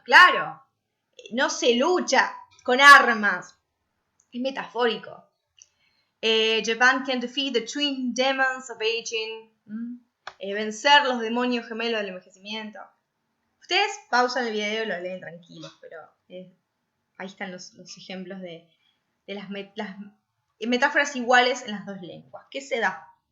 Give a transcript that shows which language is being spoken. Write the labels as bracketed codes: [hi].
[es] Claro, no se lucha con armas, es metafórico. [en] Japan can defeat the twin demons of aging. [es] Vencer los demonios gemelos del envejecimiento. Ustedes pausan el video y lo leen tranquilos, pero ahí están los ejemplos de las metáforas iguales en las dos lenguas. ¿Qué se da?